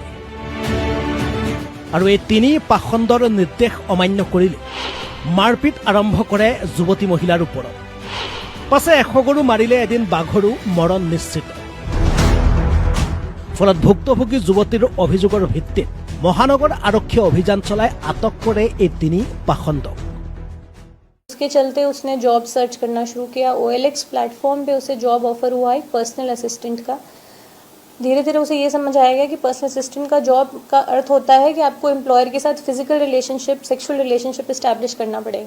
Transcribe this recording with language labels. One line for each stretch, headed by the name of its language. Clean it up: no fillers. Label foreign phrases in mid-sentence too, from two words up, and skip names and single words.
Assamese: আৰু এই তিনি পাখণ্ডৰ নিৰ্দেশ অমান্য কৰিলে মাৰপিট আৰম্ভ কৰে যুৱতী মহিলাৰ ওপৰত। পাছে 100 গৰু মাৰিলে এদিন বাঘৰো মৰণ নিশ্চিত। ফলত ভুক্তভোগী যুৱতীৰ অভিযোগৰ ভিত্তিত মহানগৰ আৰক্ষীয়ে অভিযান চলাই আটক কৰে এই তিনি পাখণ্ডক।
Hindi: उसके चलते उसने
English: job search
Hindi: करना शुरू किया। OLX प्लेटफॉर्म पे उसे
English: job offer
Hindi: हुआ है
English: personal assistant
Hindi: का। धीरे धीरे उसे ये समझ आएगा कि
English: personal assistant
Hindi: का जॉब का अर्थ होता है कि आपको एम्प्लॉयर के साथ
English: physical relationship, sexual relationship establish
Hindi: करना पड़ेगा।